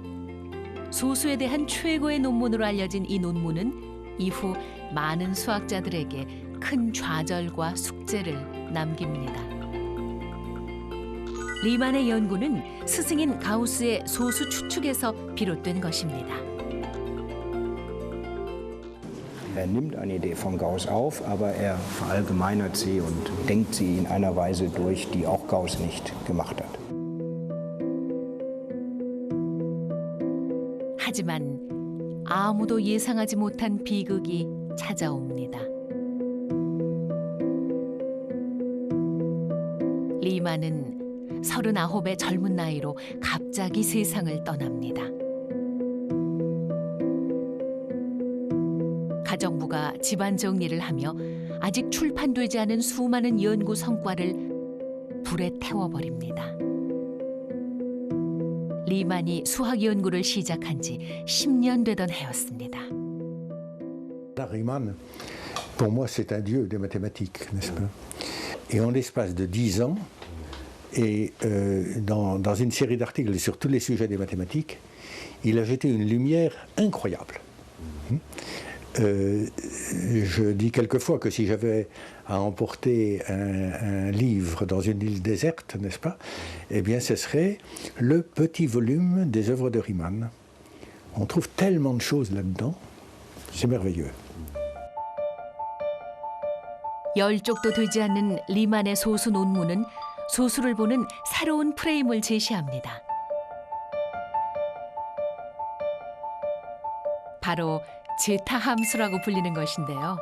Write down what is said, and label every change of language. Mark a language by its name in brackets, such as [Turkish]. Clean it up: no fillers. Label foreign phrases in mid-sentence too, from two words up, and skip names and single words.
[Korean] 소수에 대한 최고의 논문으로 알려진 이 논문은 이후 많은 수학자들에게 큰 좌절과 숙제를 남깁니다. 리만의 연구는 스승인 가우스의 소수 추측에서 비롯된 것입니다. [German] Nimmt eine Idee von Gauss auf, aber verallgemeinert sie und denkt sie in einer Weise durch, die auch Gauss nicht gemacht hat. [Korean] 하지만 아무도 예상하지 못한 비극이 찾아옵니다. 리만은 39의 젊은 나이로 갑자기 세상을 떠납니다. 가정부가 집안 정리를 하며 아직 출판되지 않은 수많은 연구 성과를 불에 태워버립니다. 리만이 수학 연구를 시작한 지 10년 되던 해였습니다. [French] Riemann, pour moi, c'est un dieu des mathématiques, n'est-ce pas? Et en l'espace de 10 ans, et dans une série d'articles sur tous les sujets des mathématiques, il a jeté une lumière incroyable. Je dis quelquefois que si j'avais à emporter un livre dans une île déserte, n'est-ce pas, eh bien ce serait le petit volume des œuvres de Riemann. On trouve tellement de choses là-dedans, c'est merveilleux. [Korean] 10쪽도 되지 않는 리만의 소수 논문은 소수를 보는 새로운 프레임을 제시합니다. 바로 제타 함수라고 불리는 것인데요.